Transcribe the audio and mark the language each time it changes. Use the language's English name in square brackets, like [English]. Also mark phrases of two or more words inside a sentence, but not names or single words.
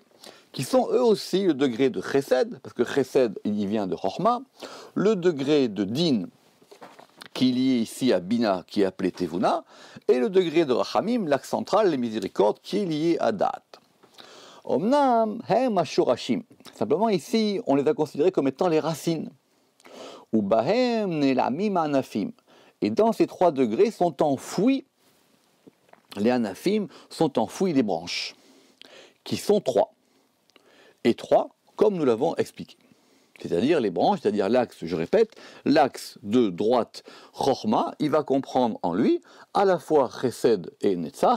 [French] Qui sont eux aussi le degré de Chesed, parce que Chesed, il y vient de Chochma, le degré de Din, qui est lié ici à Bina, qui est appelé Tevuna, et le degré de Rachamim, l'axe central, les miséricordes, qui est lié à Dat. [Hebrew] אמנם הם השורשים. [French] Simplement ici, on les a considérés comme étant les racines. [Hebrew] ובהם נעלמים ענפים. [French] Et dans ces 3 degrés sont enfouis, les anafim sont enfouis les branches, qui sont 3. Et 3, comme nous l'avons expliqué. C'est-à-dire les branches, c'est-à-dire l'axe, je répète, l'axe de droite, Chochma, il va comprendre en lui à la fois Chesed et Netzach.